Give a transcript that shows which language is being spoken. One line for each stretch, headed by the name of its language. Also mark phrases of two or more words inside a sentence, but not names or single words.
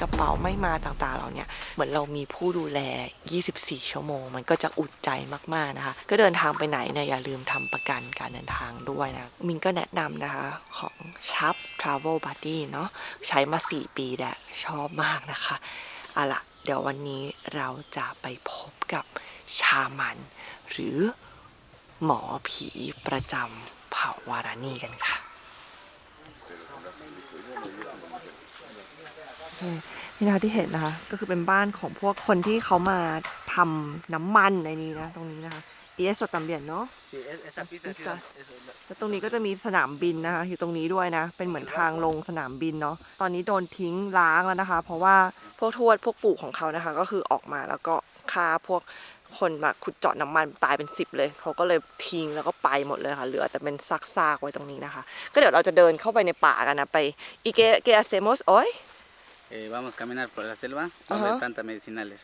Thai: กระเป๋าไม่มาต่างๆเราเนี่ยเหมือนเรามีผู้ดูแล24 ชั่วโมงมันก็จะอุ่นใจมากๆนะคะก็เดินทางไปไหนเนี่ยอย่าลืมทำประกันการเดินทางด้วยนะมินก็แนะนำนะคะของชับ Travel Buddy เนาะใช้มา4 ปีแล้วชอบมากนะคะเอาล่ะเดี๋ยววันนี้เราจะไปพบกับชามันหรือหมอผีประจำเผ่าวารานีกันค่ะ นี่นะคะที่เห็นนะคะก็คือเป็นบ้านของพวกคนที่เขามาทำน้ำมันในนี้นะตรงนี้นะคะ
Spanish: eso también ¿no?
Thai: แล้วตรงนี้ก็จะมีสนามบินนะคะอยู่ตรงนี้ด้วยนะเป็นเหมือนทางลงสนามบินเนาะตอนนี้โดนทิ้งล้างแล้วนะคะเพราะว่าพวกทวดพวกปู่ของเขานะคะก็คือออกมาแล้วก็ฆ่าพวกคนมาขุดเจาะน้ำมันตายเป็น10เลยเขาก็เลยทิ้งแล้วก็ไปหมดเลยค่ะเหลือแต่เป็นซากๆไว้ตรงนี้นะคะก็เดี๋ยวเราจะเดินเข้าไปในป่ากันนะไปอีเกอาเซโมสโอ้ย
Spanish: Vamos a caminar por la selva a ver plantas medicinales.